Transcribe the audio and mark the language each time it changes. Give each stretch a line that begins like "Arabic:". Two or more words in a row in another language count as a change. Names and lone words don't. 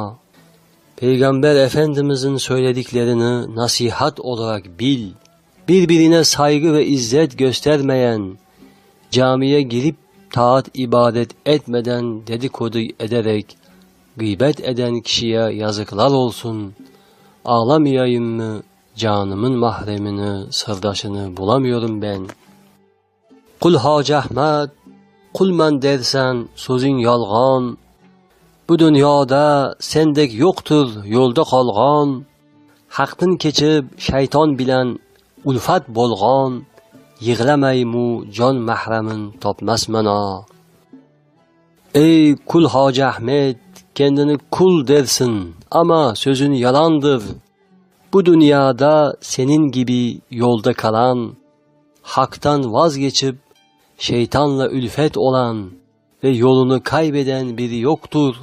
Turkish: Peygamber Efendimizin söylediklerini nasihat olarak bil. Birbirine saygı ve izzet göstermeyen, camiye girip taat ibadet etmeden dedikodu ederek gıybet eden kişiye yazıklar olsun. Ağlamayayım mı canımın mahremini, sırdaşını bulamıyorum ben.
Uzbek: Kul Hacı Ahmet, kulman dersen sözün yalğan. Bu dünyada sendek yoktur yolda qolgan. Haqdan kechib shayton bilan ulfat bo'lgan. Yig'lamaymu jon mahramin topmasmana.
Turkish: Ey kul Hacı Ahmet, kendini kul dersin ama sözün yalandır. Bu dünyada senin gibi yolda kalan, haktan vazgeçip şeytanla ülfet olan ve yolunu kaybeden biri yoktur.